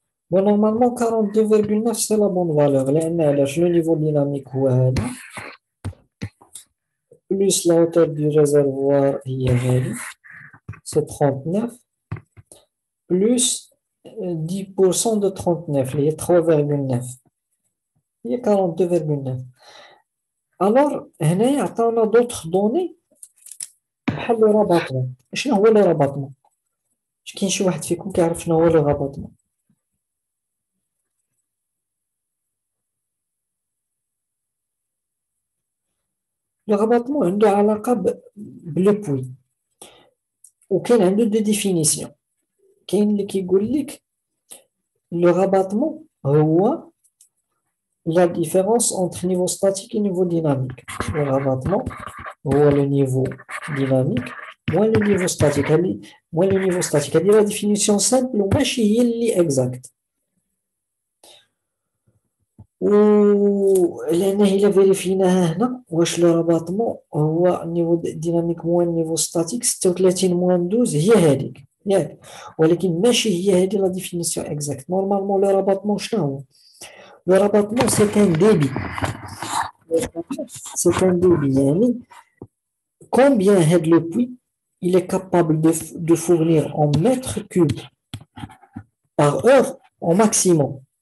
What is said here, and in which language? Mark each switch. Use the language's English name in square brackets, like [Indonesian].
[French] Bon, normalement, 42,9, c'est la bonne valeur. Le niveau dynamique, plus la hauteur du réservoir, c'est 39, plus 10% de 39, il y a 3,9. Il y a 42,9. Alors, on a d'autres données. [Arabic] بحال [French] le rabattement. [Arabic] شنو هو le rabattement؟ كاين شي واحد فيكم كيعرف شنو هو le rabattement؟ Le rabattement عنده علاقة بلو بوي وكاين عنده دو ديفينيسيون. كاين اللي كيقول لك [French] le rabattement هو la différence entre niveau statique et niveau dynamique. Le rabattement هو le niveau dynamique moins le niveau statique. Moins le niveau statique. [Arabic] هذه la définition simple وماشي هي اللي exact. ولأن إلا فيريفيناها هنا واش لو راباطمون هو نيفو ديناميك موان نيفو ستاتيك 36 موان 12 هي هذيك ياك، ولكن ماشي هي هذه لا ديفينيسيون اكزاكت. نورمالمون لو راباطمون شنو هو؟ [French] Le rabattement, c'est un débit. C'est un débit. Yani, combien le puits il est capable de fournir en mètres cubes par heure au maximum.